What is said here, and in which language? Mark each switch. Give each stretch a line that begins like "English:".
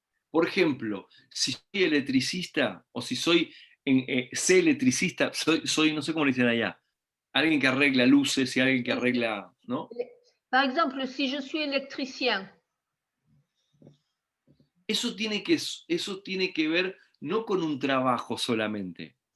Spanish: Por ejemplo, si soy electricista o si soy sé electricista, soy, no sé cómo le dicen allá. alguien que arregla luces y alguien que arregla, ¿no?
French: Par exemple, si je suis électricien,
Spanish: Eso tiene que ver no con un trabajo solamente,